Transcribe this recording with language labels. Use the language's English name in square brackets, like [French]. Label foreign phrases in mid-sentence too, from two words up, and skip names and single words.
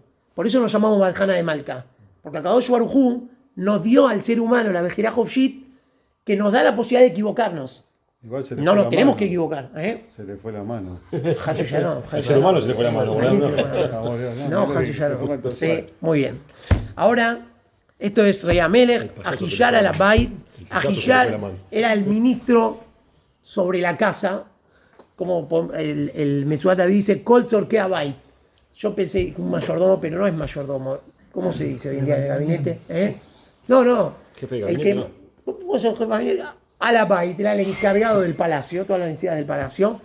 [Spanish] Por eso nos llamamos Badjana de Malca. Porque [Hebrew] Kadosh Baruj Hu [Spanish] nos dio al ser humano la [Hebrew] Bejirá Hofshit [Spanish] que nos da la posibilidad de equivocarnos. No nos tenemos que equivocar. Se le fue la mano. Hasu ya no. El ser humano se le fue la mano. No, Hasu ya no. Sí, muy bien. Ahora, esto es Rey Amelech, Ahiyar al-Abayit. Ahiyar era el ministro sobre la casa, como el Metzudat David dice, [Hebrew] Kol Tzorkei Abayit. [Spanish] Yo pensé un mayordomo, pero no es mayordomo. ¿Cómo se dice hoy en día en el gabinete? No. Jefe de gabinete. Al-Abayit era el encargado del palacio, todas las necesidades del palacio.